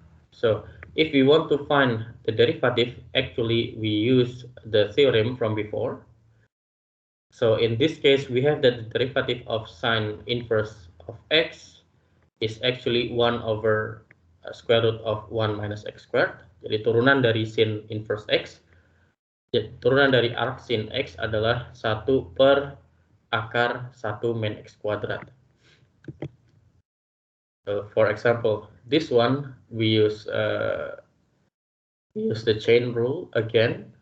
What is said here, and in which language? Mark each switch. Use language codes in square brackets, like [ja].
[en] So if we want to find the derivative, actually we use the theorem from before. So in this case, we have that the derivative of sine inverse of x is actually 1 over square root of 1 minus x squared. [id] Jadi turunan dari sin inverse x, turunan dari arc sin x adalah 1 per akar 1 min x kuadrat. [en] So for example, this one we use the chain rule again.